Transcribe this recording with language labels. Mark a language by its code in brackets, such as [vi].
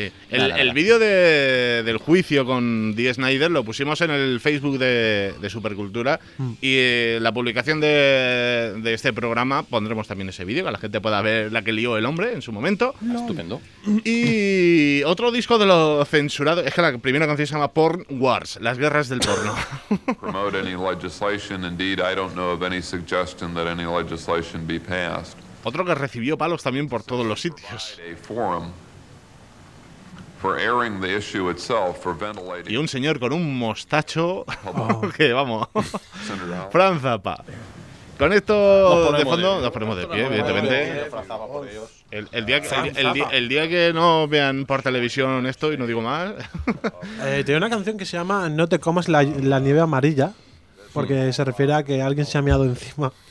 [es] El vídeo del juicio con Dee Snyder lo pusimos en el Facebook de Supercultura y la publicación de este programa pondremos también ese vídeo, que la gente pueda ver la que lió el hombre en su momento. No. Estupendo. Y otro disco de lo censurado, es que la primera canción se llama Porn Wars, las guerras del porno. [en] Promote any legislation, indeed, I don't know of any suggestion that any legislation be passed. [es] Otro que recibió palos también por todos los sitios. [en] For airing the issue itself, for ventilating. [es] Y un señor con un mostacho que vamos. Fran Zappa. Con esto de fondo nos ponemos de pie, evidentemente. El día que no vean por televisión esto y no digo más. Tiene una canción que se llama No te comas la nieve amarilla. porque se refiere a que alguien se ha meado encima.